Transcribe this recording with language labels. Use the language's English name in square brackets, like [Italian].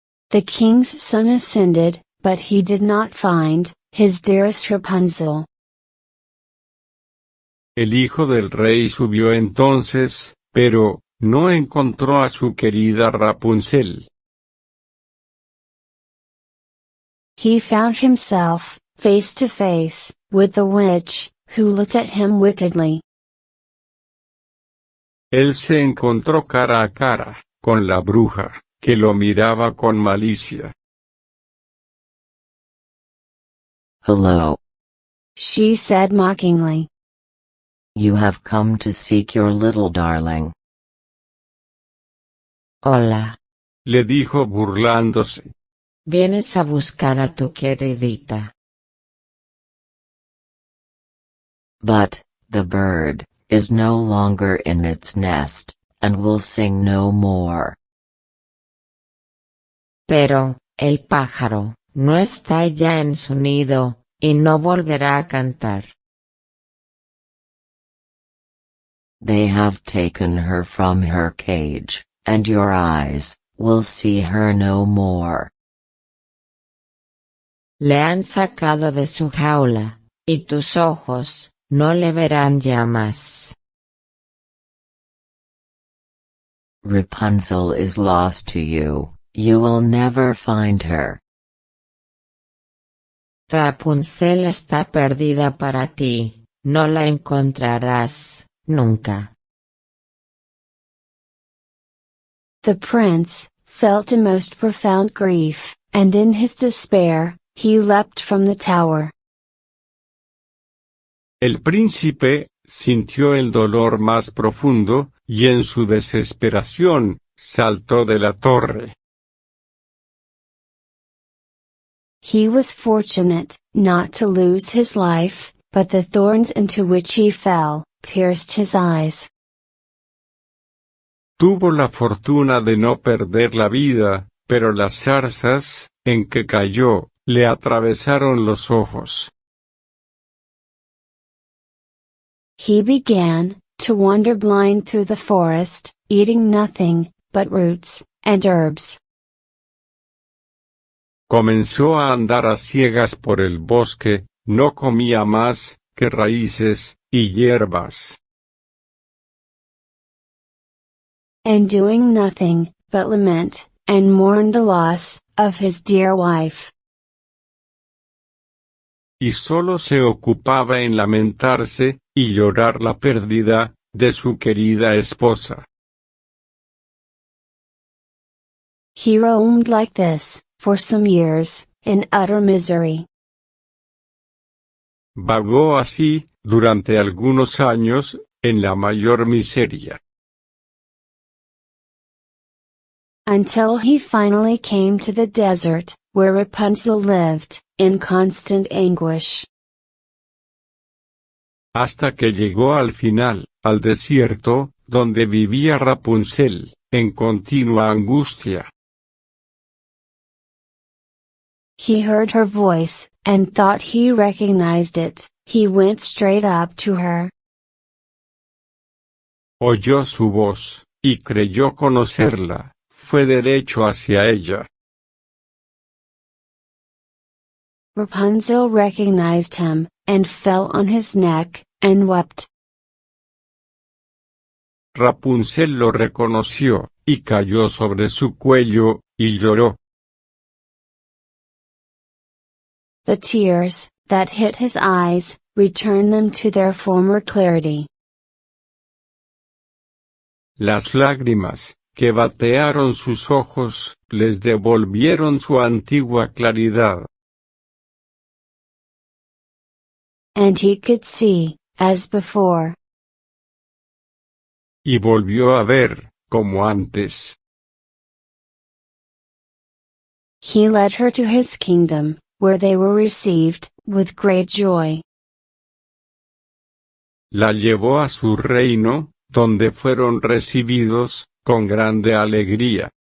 [English] The king's son ascended, but he did not find his dearest Rapunzel. [Spanish] El hijo del rey subió entonces, pero no encontró a su querida Rapunzel. [English] He found himself face to face with the witch, who looked at him wickedly. [Spanish] Él se encontró cara a cara con la bruja, que lo miraba con malicia. [English] Hello. She said mockingly. You have come to seek your little darling. [Spanish] Hola. Le dijo burlándose. Vienes a buscar a tu queridita. [English] But, the bird, is no longer in its nest, and will sing no more. [Spanish] Pero, el pájaro, no está ya en su nido, y no volverá a cantar. [English] They have taken her from her cage, and your eyes will see her no more. [Spanish] Le han sacado de su jaula, y tus ojos, no le verán ya más. [English] Rapunzel is lost to you, You will never find her. [Spanish] Rapunzel está perdida para ti, no la encontrarás, nunca. [English] The prince felt a most profound grief, and in his despair, he leapt from the tower. [Spanish] El príncipe sintió el dolor más profundo, y en su desesperación, saltó de la torre. [English] He was fortunate not to lose his life, but the thorns into which he fell pierced his eyes. [Spanish] Tuvo la fortuna de no perder la vida, pero las zarzas, en que cayó, le atravesaron los ojos. [English] He began to wander blind through the forest, eating nothing but roots and herbs. [Spanish] Comenzó a andar a ciegas por el bosque, no comía más que raíces y hierbas. [English] And doing nothing but lament and mourn the loss of his dear wife. [Spanish] Y solo se ocupaba en lamentarse y llorar la pérdida de su querida esposa. [English] He roamed like this for some years, in utter misery. [Spanish] Vagó así, durante algunos años, en la mayor miseria. [English] Until he finally came to the desert, where Rapunzel lived, in constant anguish. [Spanish] Hasta que llegó al final, al desierto, donde vivía Rapunzel, en continua angustia. [English] He heard her voice, and thought he recognized it. He went straight up to her. [Spanish] Oyó su voz, y creyó conocerla, fue derecho hacia ella. [English] Rapunzel recognized him, and fell on his neck, and wept. [Spanish] Rapunzel lo reconoció, y cayó sobre su cuello, y lloró. [English] The tears that hit his eyes returned them to their former clarity. [Spanish] Las lágrimas, que batearon sus ojos, les devolvieron su antigua claridad. [English] And he could see, as before. [Spanish] Y volvió a ver, como antes. [English] He led her to his kingdom, where they were received with great joy. [Spanish] La llevó a su reino, donde fueron recibidos, con grande alegría.